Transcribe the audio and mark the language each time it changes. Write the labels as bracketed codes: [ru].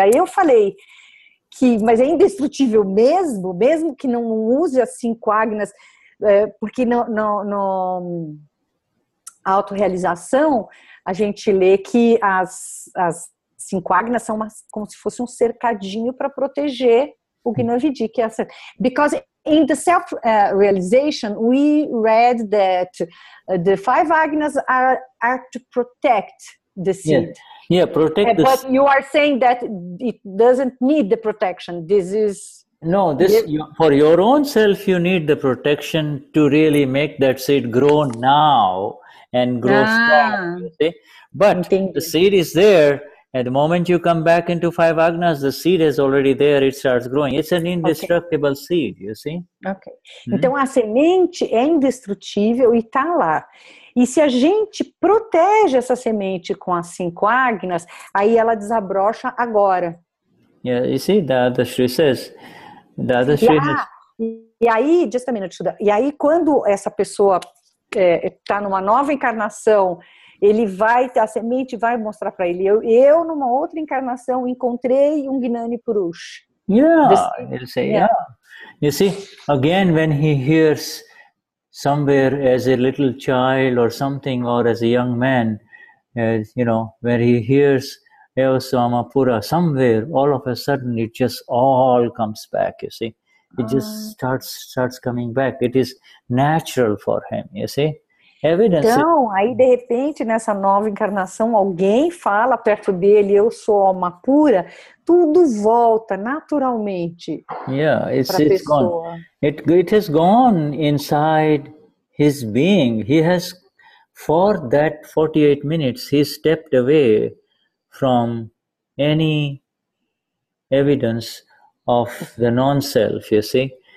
[pt] E aí eu falei mas é indestrutível mesmo que não use as 5 agnas, porque no autorrealização a gente lê que as 5 agnas são como se fosse um cercadinho para proteger o Gnani Vidhi, que é essa. [en] Because in the self-realization, we read that the 5 agnas are to protect the seed. Yeah, protect the seed. But you are saying that it doesn't need the protection. This is... No, for your own self, you need the protection to really make that seed grow now. and grow strong, you see. But the seed is there. At the moment you come back into 5 agnas, the seed is already there, it starts growing. It's an indestructible seed, you see. Ok. [pt] Então a semente é indestrutível e está lá. E se a gente protege essa semente com as 5 agnas, aí ela desabrocha agora. [en] Yeah, you see, Dadashri says, [pt] e aí, [en] just a minute, Shuddha. [pt] E aí quando essa pessoa está numa nova encarnação, a semente vai mostrar para ele, eu numa outra encarnação encontrei um Gnani Purush. [en] Yeah, he'll say, yeah. You see, again, when he hears somewhere as a little child or something, or as a young man, you know, where he hears Eosamapura somewhere, all of a sudden it just all comes back, you see. It just starts coming back. It is natural for him, you see. [pt] Então, aí de repente, nessa nova encarnação, alguém fala perto dele, eu sou alma pura, tudo volta naturalmente para a pessoa. [en] It has gone inside his being. He has, for that 48 minutes, he stepped away from any evidence of the non-self, you see.